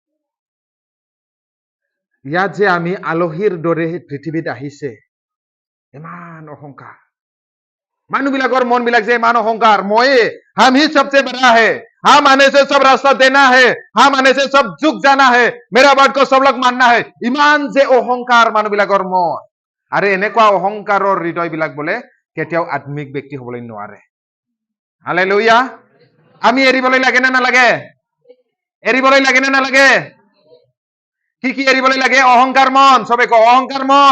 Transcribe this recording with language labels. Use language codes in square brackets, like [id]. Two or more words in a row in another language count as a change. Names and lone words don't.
[as] ইয়াত যে আমি আলহীৰ দৰে পৃথিৱীত আহিছে ইমান অহংকাৰ মানুহবিলাকৰ মনবিলাক যে ইমান অহংকাৰ ময়ে [hi] हम ही सबसे बड़ा है हम आने से सब रास्ता देना है हम आने से सब झुक जाना है मेरा बात को सब लोग मानना है [as] ইমান যে অহংকাৰ মানুহবিলাকৰ মন আৰু এনেকুৱা অহংকাৰৰ হৃদয়বিলাক বোলে কেতিয়াও আত্মিক ব্যক্তি হ'বলৈ নোৱাৰে হালেলুয়া আমি এৰিবলৈ লাগে না নালাগে এৰিবলৈ লাগে না নালাগে কি এৰিবলৈ লাগে অহংকাৰ মন সবে কো অহংকাৰ